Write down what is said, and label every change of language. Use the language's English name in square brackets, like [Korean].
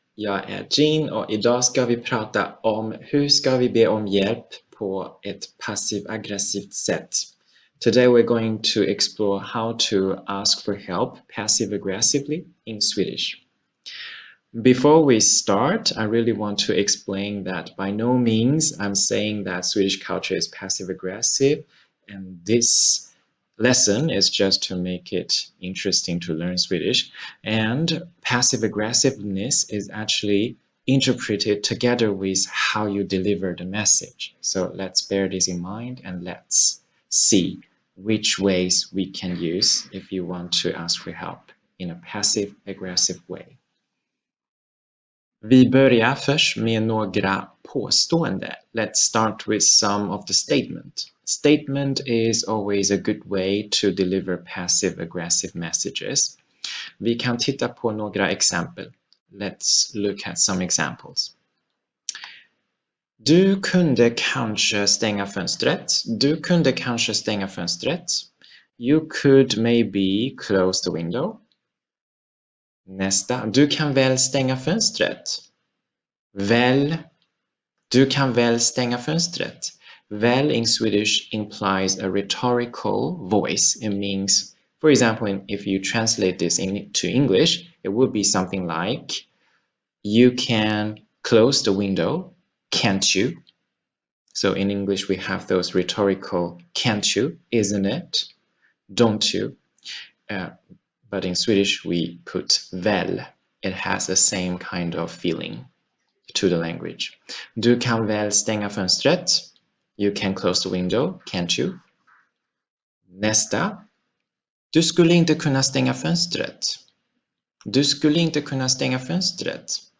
[Swedish] Jag är Jean och idag ska vi prata om hur ska vi be om hjälp på ett passiv-aggressivt sätt. [English] Today we're going to explore how to ask for help passive-aggressively in Swedish. Before we start, I really want to explain that by no means I'm saying that Swedish culture is passive-aggressive, and this lesson is just to make it interesting to learn Swedish. And passive aggressiveness is actually interpreted together with how you deliver the message. So let's bear this in mind and let's see which ways we can use if you want to ask for help in a passive aggressive way. [Swedish] Vi börjar först med några påståenden. [English] Let's start with some of the statement. Statement is always a good way to deliver passive-aggressive messages. [Swedish] Vi kan titta på några exempel. [English] Let's look at some examples. [Swedish] Du kunde kanske stänga fönstret. Du kunde kanske stänga fönstret. [English] You could maybe close the window. [Swedish] Nästa. Du kan väl stänga fönstret. Väl. Du kan väl stänga fönstret. [English] Väl in Swedish implies a rhetorical voice. It means, for example, if you translate this to English, it would be something like, you can close the window, can't you? So in English we have those rhetorical can't you, isn't it? Don't you? But in Swedish we put väl. It has the same kind of feeling to the language. [Swedish] Du kan väl stänga fönstret. [English] You can close the window, can't you? [Swedish] Nästa. Du skulle inte kunna stänga fönstret. Du skulle inte kunna stänga fönstret.